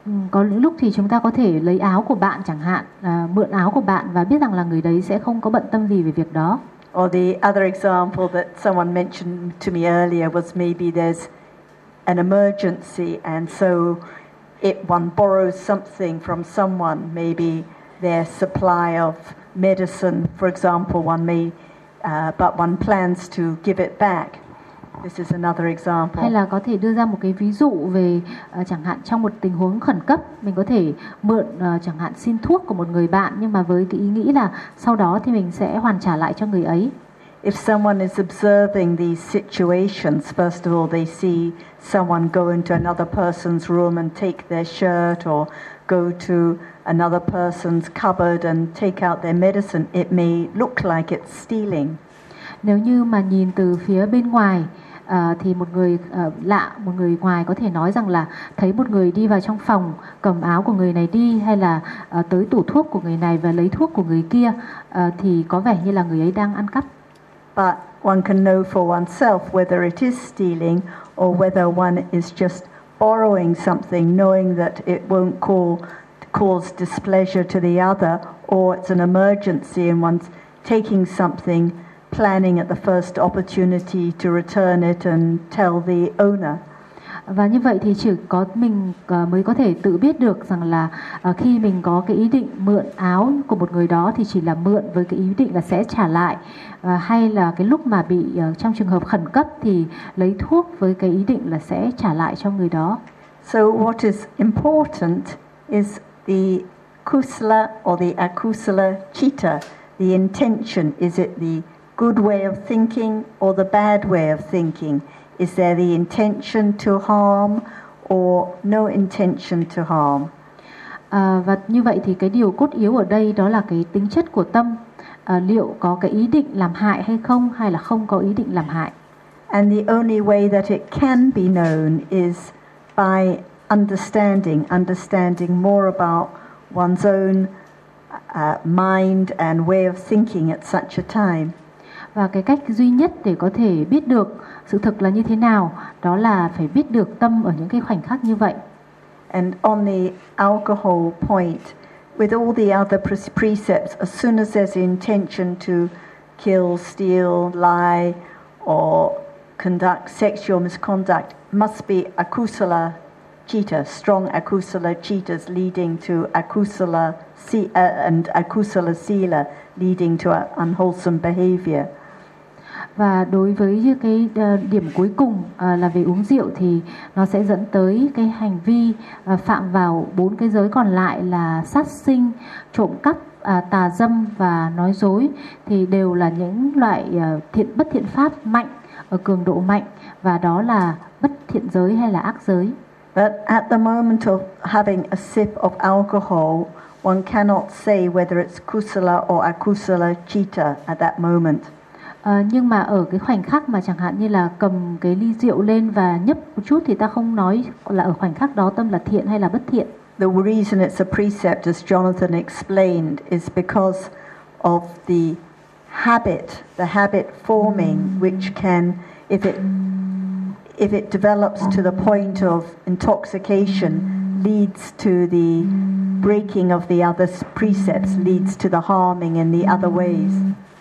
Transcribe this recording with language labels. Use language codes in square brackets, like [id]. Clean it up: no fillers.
[vi] Có lúc thì chúng ta có thể lấy áo của bạn chẳng hạn, mượn áo của bạn và biết rằng là người đấy sẽ không có bận tâm gì về việc đó. [en] Or the other example that someone mentioned to me earlier was maybe there's an emergency, and so if one borrows something from someone, maybe their supply of medicine, for example, one may, but one plans to give it back. This is another example. [vi] Hay là có thể đưa ra một cái ví dụ về chẳng hạn trong một tình huống khẩn cấp, mình có thể mượn chẳng hạn xin thuốc của một người bạn, nhưng mà với cái ý nghĩ là sau đó thì mình sẽ hoàn trả lại cho người ấy. [en] If someone is observing these situations, first of all, they see someone go into another person's room and take their shirt, or go to another person's cupboard and take out their medicine, it may look like it's stealing. [vi] Nếu như mà nhìn từ phía bên ngoài thì một người lạ, một người ngoài có thể nói rằng là thấy một người đi vào trong phòng cầm áo của người này đi, hay là tới tủ thuốc của người này và lấy thuốc của người kia, thì có vẻ như là người ấy đang ăn cắp. [en] But one can know for oneself whether it is stealing or whether one is just borrowing something knowing that it won't cause displeasure to the other, or it's an emergency and one's taking something planning at the first opportunity to return it and tell the owner. [vi] Và như vậy thì chỉ có mình mới có thể tự biết được rằng là khi mình có cái ý định mượn áo của một người đó thì chỉ là mượn với cái ý định là sẽ trả lại, hay là cái lúc mà bị trong trường hợp khẩn cấp thì lấy thuốc với cái ý định là sẽ trả lại cho người đó. [en] So what is important is the kusala or the akusala citta, the intention. Is it the good way of thinking or the bad way of thinking? Is there the intention to harm or no intention to harm? [vi] Và như vậy thì cái điều cốt yếu ở đây đó là cái tính chất của tâm, liệu có cái ý định làm hại hay không, hay là không có ý định làm hại. [en] And the only way that it can be known is by understanding more about one's own mind and way of thinking at such a time. [vi] Và cái cách duy nhất để có thể biết được sự thực là như thế nào, đó là phải biết được tâm ở những cái khoảnh khắc như vậy. [en] And on the alcohol point, with all the other precepts, as soon as there's intention to kill, steal, lie, or conduct sexual misconduct, must be akusala citta, strong akusala cittas leading to akusala and akusala sila leading to unwholesome behavior. [vi] Và đối với cái điểm cuối cùng là về uống rượu thì nó sẽ dẫn tới cái hành vi phạm vào bốn cái giới còn lại là sát sinh, trộm cắp, tà dâm và nói dối, thì đều là những loại thiện bất thiện pháp mạnh, ở cường độ mạnh, và đó là bất thiện giới hay là ác giới. [en] But at the moment of having a sip of alcohol, one cannot say whether it's kusala or akusala citta at that moment. [vi] Nhưng mà ở cái khoảnh khắc mà chẳng hạn như là cầm cái ly rượu lên và nhấp một chút thì ta không nói là ở khoảnh khắc đó tâm là thiện hay là bất thiện. [en] The reason it's a precept, as Jonathan explained, is because of the habit forming, which can, if it develops to the point of intoxication, leads to the breaking of the other precepts, leads to the harming in the other ways.